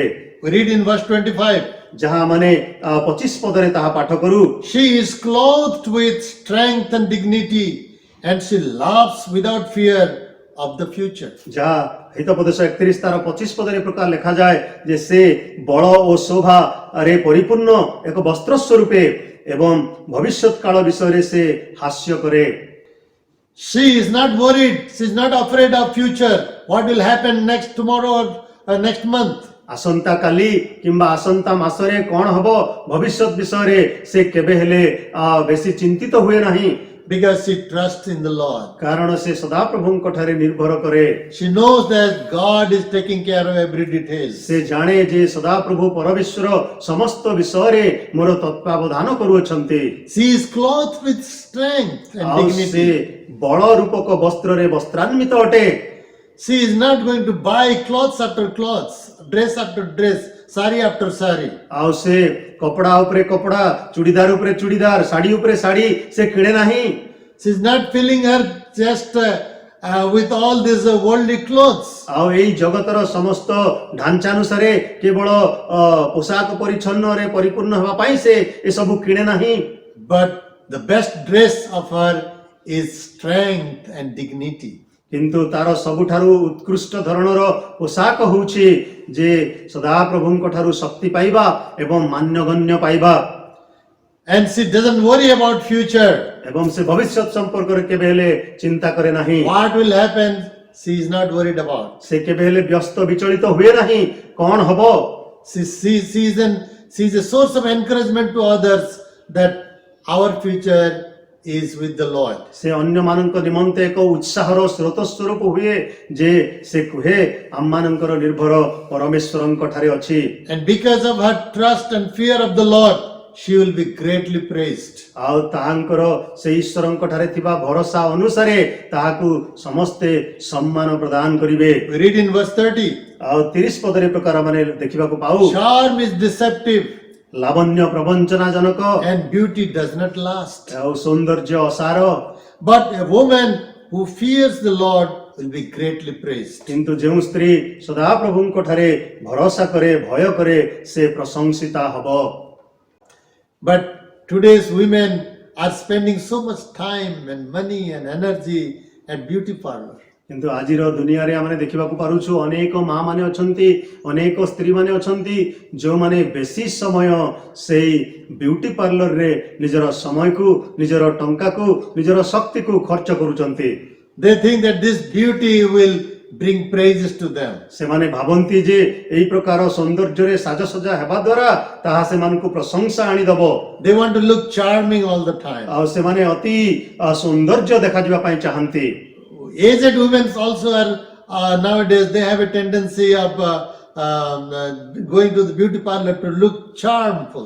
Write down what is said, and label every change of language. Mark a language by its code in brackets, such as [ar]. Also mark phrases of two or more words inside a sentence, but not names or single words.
[en] We read in verse 25, [or] ଯାହା ମାନେ 25 ପଦରେ ତାହା ପାଠ କରୁ। [en] "She is clothed with strength and dignity, and she laughs without fear of the future." [or] ଯାହା ହିତୋପଦେଶ 31 ତାର 25 ପଦରେ ପ୍ରକାର ଲେଖାଯାଏ ଯେ ସେ ବଳ ଓ ଶୋଭାରେ ପରିପୂର୍ଣ୍ଣ ଏକ ବସ୍ତ୍ର ସ୍ୱରୂପେ ଏବଂ ଭବିଷ୍ୟତ କାଳ ବିଷୟରେ ସେ ହାସ୍ୟ କରେ। [en] She is not worried. She is not afraid of future. What will happen next tomorrow or next month? [or] ଆସନ୍ତା କାଲି କିମ୍ବା ଆସନ୍ତା ମାସରେ କଣ ହବ ଭବିଷ୍ୟତ ବିଷୟରେ ସେ କେବେ ହେଲେ ବେଶୀ ଚିନ୍ତିତ ହୁଏ ନାହିଁ। [en] Because she trusts in the Lord. [or] କାରଣ ସେ ସଦାପ୍ରଭୁଙ୍କ ଠାରେ ନିର୍ଭର କରେ। [en] She knows that God is taking care of every detail. [or] ସେ ଜାଣେ ଯେ ସଦାପ୍ରଭୁ ପରମେଶ୍ୱର ସମସ୍ତ ବିଷୟରେ ମୋର ତତ୍ତ୍ୱାବଧାନ କରୁଅଛନ୍ତି। [en] She is clothed with strength and [or] ଆଉ ସେ [en] dignity. [or] ବଳ ରୂପକ ବସ୍ତ୍ରରେ ବସ୍ତ୍ରାନ୍ୱିତ ଅଟେ। [en] She is not going to buy clothes after clothes, dress after dress, sari after sari. [or] ଆଉ ସେ କପଡ଼ା ଉପରେ କପଡ଼ା ଚୁଡ଼ିଦାର ଉପରେ ଚୁଡ଼ିଦାର ଶାଢ଼ୀ ଉପରେ ଶାଢ଼ୀ ସେ କିଣେ ନାହିଁ। [en] She is not filling her chest with all these worldly clothes. [or] ଆଉ ଏଇ ଜଗତର ସମସ୍ତ ଢାଞ୍ଚାନୁସାରେ କେବଳ ପୋଷାକ ପରିଚ୍ଛନ୍ନରେ ପରିପୂର୍ଣ୍ଣ ହେବା ପାଇଁ ସେ ଏସବୁ କିଣେ ନାହିଁ। [en] But the best dress of her is strength and dignity. [or] କିନ୍ତୁ ତାର ସବୁଠାରୁ ଉତ୍କୃଷ୍ଟ ଧରଣର ପୋଷାକ ହେଉଛି ଯେ ସଦାପ୍ରଭୁଙ୍କ ଠାରୁ ଶକ୍ତି ପାଇବା ଏବଂ ମାନ୍ୟଗଣ୍ୟ ପାଇବା। [en] And she doesn't worry about future. [or] ଏବଂ ସେ ଭବିଷ୍ୟତ ସମ୍ପର୍କରେ କେବେ ହେଲେ ଚିନ୍ତା କରେ ନାହିଁ। [en] What will happen, she is not worried about. [or] ସେ କେବେ ହେଲେ ବ୍ୟସ୍ତ ବିଚଳିତ ହୁଏ ନାହିଁ କଣ ହବ। [en] She is a source of encouragement to others that our future is with the Lord. [or] ସେ ଅନ୍ୟମାନଙ୍କ ନିମନ୍ତେ ଏକ ଉତ୍ସାହର ସ୍ରୋତ ସ୍ୱରୂପ ହୁଏ ଯେ ସେ କୁହେ ଆମମାନଙ୍କର ନିର୍ଭର ପରମେଶ୍ୱରଙ୍କ ଠାରେ ଅଛି। [en] And because of her trust and fear of the Lord, she will be greatly praised. [or] ଆଉ ତାହାଙ୍କର ସେ ଈଶ୍ୱରଙ୍କ ଠାରେ ଥିବା ଭରସା ଅନୁସାରେ ତାହାକୁ ସମସ୍ତେ ସମ୍ମାନ ପ୍ରଦାନ କରିବେ। [en] We read in verse 30, [or] ଆଉ 30 ପଦରେ ପ୍ରକାର ମାନେ ଦେଖିବାକୁ ପାଉ। [en] "Charm is deceptive, [or] ଲାବଣ୍ୟ ପ୍ରବଞ୍ଚନାଜନକ [en] and beauty does not last. [or] ଆଉ ସୌନ୍ଦର୍ଯ୍ୟ ଅସାର, [en] But a woman who fears the Lord will be greatly praised." [or] କିନ୍ତୁ ଯେଉଁ ସ୍ତ୍ରୀ ସଦାପ୍ରଭୁଙ୍କ ଠାରେ ଭରସା କରେ ଭୟ କରେ ସେ ପ୍ରଶଂସିତା ହବ। [en] But today's women are spending so much time and money and energy at beauty parlor. [or] କିନ୍ତୁ ଆଜିର ଦୁନିଆରେ ଆମେ ଦେଖିବାକୁ ପାରୁଛୁ ଅନେକ ମା ମାନେ ଅଛନ୍ତି ଅନେକ ସ୍ତ୍ରୀ ମାନେ ଅଛନ୍ତି ଯେଉଁମାନେ ବେଶୀ ସମୟ ସେଇ [en] beauty parlor [or] ନିଜର ସମୟକୁ ନିଜର ଟଙ୍କାକୁ ନିଜର ଶକ୍ତିକୁ ଖର୍ଚ୍ଚ କରୁଛନ୍ତି। [en] They think that this beauty will bring praises to them. [or] ସେମାନେ ଭାବନ୍ତି ଯେ ଏହି ପ୍ରକାର ସୌନ୍ଦର୍ଯ୍ୟରେ ସାଜସଜା ହେବା ଦ୍ୱାରା ତାହା ସେମାନଙ୍କୁ ପ୍ରଶଂସା ଆଣିଦେବ। [en] They want to look charming all the time. [or] ଆଉ ସେମାନେ ଅତି ସୌନ୍ଦର୍ଯ୍ୟ ଦେଖାଯିବା ପାଇଁ ଚାହାନ୍ତି। [en] Aged women also are nowadays, they have a tendency of going to the beauty parlor to look charmful.